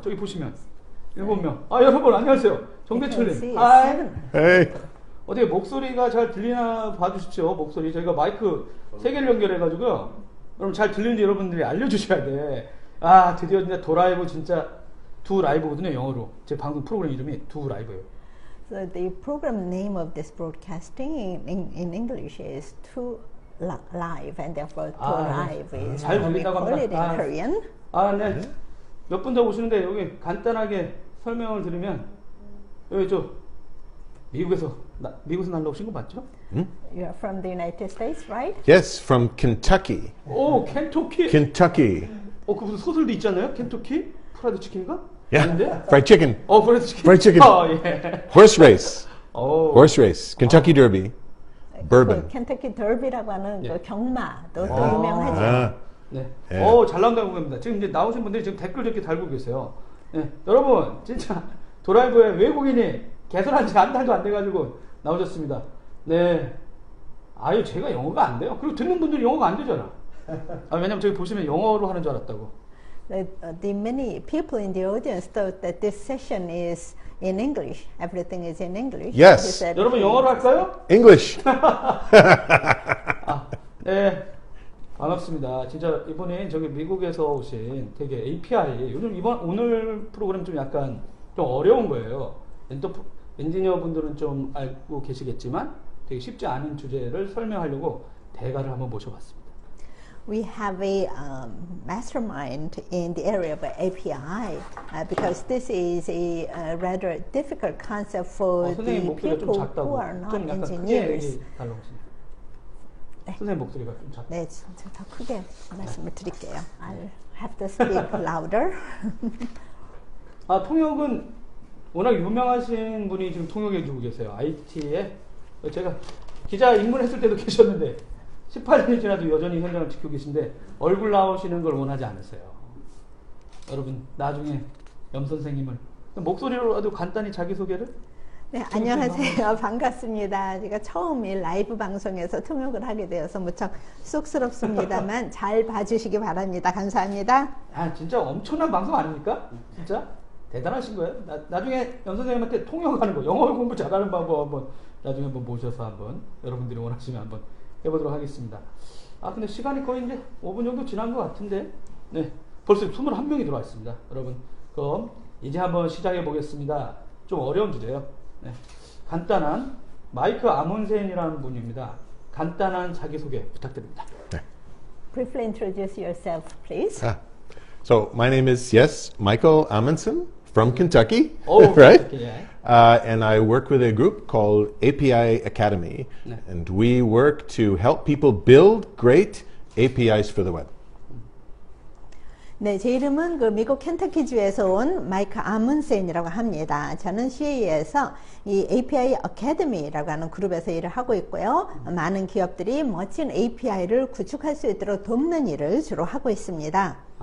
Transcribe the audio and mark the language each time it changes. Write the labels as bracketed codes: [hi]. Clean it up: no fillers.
[ko] 저기 보시면 7명. 여러분 안녕하세요. 정대철님. 하이. 어떻게 목소리가 잘 들리나 봐주십시오. 목소리 저희가 마이크 3개를 연결해가지고요. 여러분 잘 들리는지 여러분들이 알려주셔야 돼. 드디어 진짜 도라이브 진짜 두 라이브거든요, 영어로. 제 방송 프로그램 이름이 두 라이브예요. [en] So the program name of this broadcasting in English is Two Live, and therefore Two Live is [ko] 잘 [en] how we [ko] 들린다고 [en] call it in [ko] 합니다. [en] Korean. [ko] 네. 몇 분 더 오시는데 여기 간단하게 설명을 드리면 여기 미국에서 날라오신 거 맞죠? [en] You are from the United States, right? Yes, from Kentucky. [ko] 오, 켄터키. [en] Kentucky. [ko] 그 무슨 소설도 있잖아요. 켄터키 프라이드 치킨인가? [en] Yeah. [ko] 아닌데? [en] Fried chicken. [ko] 프라이드 치킨. [en] Fried chicken. [ko] 예. [en] Horse race. Horse race. Kentucky Derby. Bourbon. [ko] 켄터키 더비라고 하는 그 경마도 또 아. 유명하죠. 네. 예. 잘 나온다고 봅니다. 지금 이제 나오신 분들이 지금 댓글 저렇게 달고 계세요. 네. 여러분, 진짜 도라이브에 외국인이 개설한 지 한 달도 안 돼가지고 나오셨습니다. 네. 제가 영어가 안 돼요. 그리고 듣는 분들이 영어가 안 되잖아. 왜냐면 저기 보시면 영어로 하는 줄 알았다고. [en] The many people in the audience thought that this session is in English. Everything is in English. Yes. [ko] 여러분 영어로 할까요? [en] English. [ko] 네. 반갑습니다. 진짜 이번에 저기 미국에서 오신 되게 API 요즘 오늘 프로그램 좀 약간 좀 어려운 거예요. 엔지니어 분들은 좀 알고 계시겠지만 되게 쉽지 않은 주제를 설명하려고 대가를 한번 모셔봤습니다. [en] We have a mastermind in the area of API because this is a rather difficult concept for the people who are not engineers. [ko] 선생님 목소리가 좀 작다. 네, 더 크게 말씀을 드릴게요. [en] I'll have to speak louder. [ko] 통역은 워낙 유명하신 분이 지금 통역해주고 계세요. IT에 제가 기자 입문했을 때도 계셨는데 18년이 지나도 여전히 현장을 지키고 계신데 얼굴 나오시는 걸 원하지 않으세요. 여러분 나중에 염 선생님을 목소리로라도 간단히 자기소개를. 네, 안녕하세요. 반갑습니다. 제가 처음 이 라이브 방송에서 통역을 하게 되어서 무척 쑥스럽습니다만 잘 봐주시기 바랍니다. 감사합니다. 진짜 엄청난 방송 아닙니까? 진짜 대단하신 거예요. 나중에 염 선생님한테 통역하는 거, 영어 공부 잘하는 방법 한번 나중에 한번 모셔서 한번 여러분들이 원하시면 한번 해보도록 하겠습니다. 근데 시간이 거의 이제 5분 정도 지난 것 같은데, 네, 벌써 21명이 들어와 있습니다. 여러분, 그럼 이제 한번 시작해 보겠습니다. 좀 어려운 주제예요. 네, 간단한 마이크 아문센이라는 분입니다. 간단한 자기소개 부탁드립니다. 네. [en] Briefly introduce yourself, please. So my name is Michael Amundsen from Kentucky, right? right? Yeah. And I work with a group called API Academy, and we work to help people build great APIs for the web. [ko] 네, 제 이름은 미국 켄터키주에서 온 마이크 아문센이라고 합니다. 저는 CA에서 이 API Academy라고 하는 그룹에서 일을 하고 있고요. 많은 기업들이 멋진 API를 구축할 수 있도록 돕는 일을 주로 하고 있습니다.